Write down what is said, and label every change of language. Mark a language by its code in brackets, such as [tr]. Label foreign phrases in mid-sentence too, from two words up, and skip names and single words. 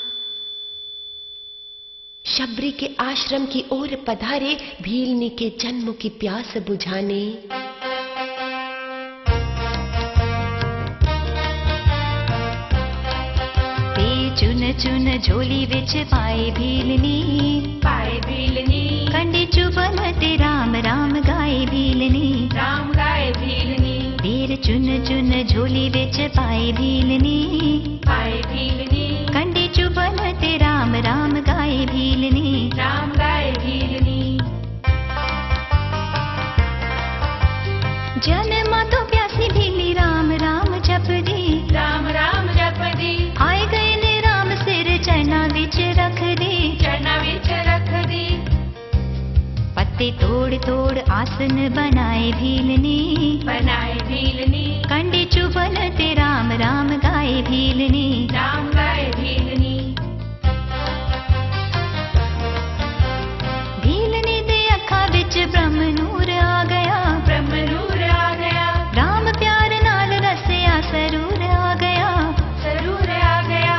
[hi] शबरी के आश्रम की ओर पधारे, भीलनी के जन्म की प्यास बुझाने। [pa] ਚੁਣ ਚੁਣ ਝੋਲੀ ਵਿੱਚ ਪਾਏ ਭੀਲਣੀ, ਪਾਏ ਭੀਲਣੀ, ਕੰਡੀ ਚੁਭਣ ਤੇ ਰਾਮ ਰਾਮ ਗਾਏ ਭੀਲਣੀ, ਰਾਮ ਗਾਏ ਭੀਲਣੀ, ਤੀਰ ਚੁਣ ਚੁਣ ਝੋਲੀ ਵਿੱਚ ਪਾਏ ਭੀਲਣੀ, ਪਾਏ ਭੀਲਣੀ, ਕੰਡੀ ਚੁਭਣ ਤੇ ਰਾਮ ਰਾਮ ਗਾਏ ਭੀਲਣੀ, ਰਾਮ ਗਾਏ ਭੀਲਣੀ। ਜਨਮ ਤੋਂ ਪਿਆਸੀ ਭੀਲੀ ਰਾਮ ਰਾਮ ਜਪ ਦੀ, ਰਾਮ ਰਾਮ ਜਪ ਦੀ, ਆਏ ਗਏ ਨੇ ਰਾਮ ਸਿਰ ਚਰਨਾਂ ਵਿੱਚ ਰੱਖ ਦੀ, ਚਰਨਾਂ ਵਿੱਚ ਰੱਖ ਦੀ। ਪੱਤੇ ਤੋੜ ਤੋੜ ਆਸਣ ਬਣਾਏ ਭੀਲਣੀ, ਬਣਾਏ ਭੀਲਣੀ, ਕੰਡੀ ਚੁਭਣ ਤੇ ਰਾਮ ਰਾਮ ਗਾਏ ਭੀਲਣੀ, ਰਾਮ ਗਾਏ ਭੀਲਣੀ। ਭੀਲਣੀ ਦੇ ਅੱਖਾਂ ਵਿੱਚ ਬ੍ਰਹਮ ਨੂਰ ਆ ਗਿਆ, ਬ੍ਰਹਮ ਨੂਰ ਆ ਗਿਆ, ਰਾਮ ਪਿਆਰ ਨਾਲ ਰਸਿਆ ਸਰੂਰ ਆ ਗਿਆ, ਸਰੂਰ ਆ ਗਿਆ।